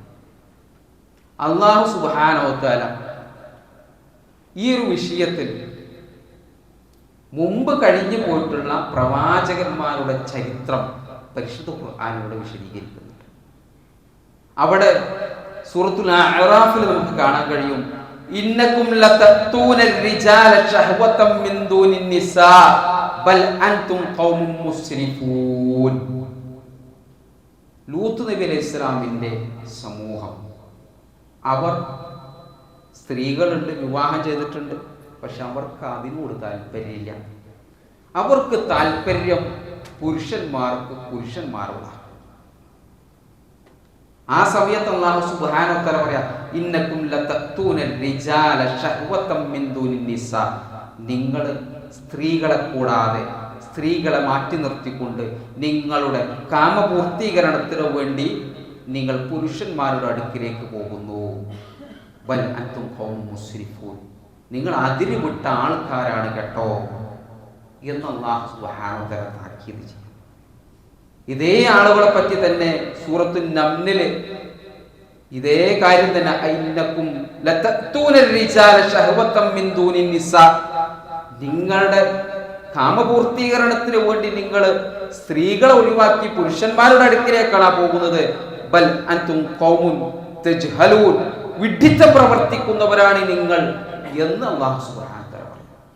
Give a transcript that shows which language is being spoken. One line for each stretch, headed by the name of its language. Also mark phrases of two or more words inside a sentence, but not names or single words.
Arabic: الله سبحانه وتعالى
Malayalam: ഈ ഒരു വിഷയത്തിൽ മുമ്പ് കഴിഞ്ഞു പോയിട്ടുള്ള പ്രവാചകന്മാരുടെ ചരിത്രം പരിശുദ്ധ ഖുർആനിലൂടെ വിശദീകരിക്കുന്നുണ്ട്. അവിടെ സൂറത്തുൽ അഅറാഫിൽ നമുക്ക് കാണാൻ കഴിയും,
Arabic: إنكم لتأتون الرجال شهوة من دون النساء بل أنتم قوم مسرفون.
Malayalam: ലൂത്ത് നബി അലൈഹിസ്സലാമിന്റെ സമൂഹം, അവർ സ്ത്രീകളുണ്ട്, വിവാഹം ചെയ്തിട്ടുണ്ട്, പക്ഷെ അവർക്ക് അതിനോട് താല്പര്യമില്ല. അവർക്ക് താല്പര്യം പുരുഷന്മാരോടാണ്. ആ സമയത്ത്
Arabic: الله سبحانه وتعالى പറയാ, إنكم لتأتون الرجال شهوة من دون النساء.
Malayalam: നിങ്ങൾ സ്ത്രീകളെ കൂടാതെ, സ്ത്രീകളെ മാറ്റി നിർത്തിക്കൊണ്ട് നിങ്ങളുടെ കാമപൂർത്തീകരണത്തിന് വേണ്ടി നിങ്ങൾ പുരുഷന്മാരുടെ അടുക്കിലേക്ക് പോകുന്നു.
Arabic: بل أنتم قوم مسرفون.
Malayalam: നിങ്ങൾ അതിര് വിട്ട ആൾക്കാരാണ് കേട്ടോ എന്ന്
Arabic: الله سبحانه وتعالى
Malayalam: താക്കീത് ചെയ്യും. ഇതേ ആളുകളെ പറ്റി തന്നെ സൂറത്തുൻ നംലിൽ ഇതേ കാര്യം തന്നെ,
Arabic: إنكم لتأتون الرجال شهوة من دون النساء.
Malayalam: നിങ്ങളുടെ കാമപൂർത്തീകരണത്തിന് വേണ്ടി നിങ്ങൾ സ്ത്രീകളെ ഒഴിവാക്കി പുരുഷന്മാരുടെ അടുക്കിലേക്കാണ് പോകുന്നത്.
Arabic: بل أنتم قوم تجهلون.
Malayalam: വിഡ്ഢിത്തം പ്രവർത്തിക്കുന്നവരാണ് നിങ്ങൾ എന്ന്
Arabic: الله سبحانه وتعالى
Malayalam: പറയും.